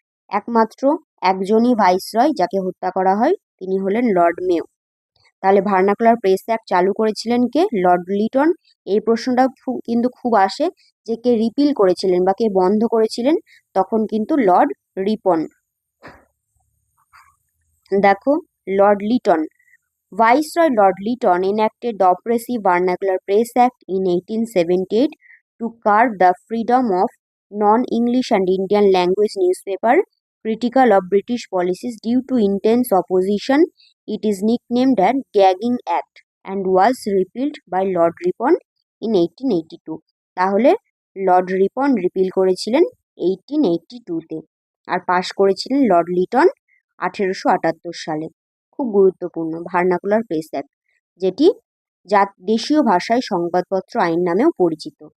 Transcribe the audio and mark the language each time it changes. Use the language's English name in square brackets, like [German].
[Bangla] একমাত্র একজনই ভাইসরয় যাকে হত্যা করা হয়, তিনি হলেন লর্ড মেও। তাহলে ভার্নাকুলার প্রেস অ্যাক্ট চালু করেছিলেন কে? লর্ড লিটন। এই প্রশ্নটা কিন্তু খুব আসে যে কে রিপিল করেছিলেন বা কে বন্ধ করেছিলেন, তখন কিন্তু লর্ড রিপন। [English] দেখো, Lord Lytton, Viceroy Lord Lytton enacted the oppressive Vernacular Press Act in 1878 to curb the freedom of non-English and Indian language newspaper critical of British policies. Due to intense opposition, it is nicknamed as Gagging Act and was repealed by Lord Ripon in 1882. [Bangla] তাহলে Lord Ripon repeal করেছিলেন 1882-তে আর পাশ করেছিলেন Lord Liton 1878 সালে। খুব গুরুত্বপূর্ণ vernacular press act, যেটি দেশীয় ভাষায় সংবাদপত্র আইন নামেও পরিচিত।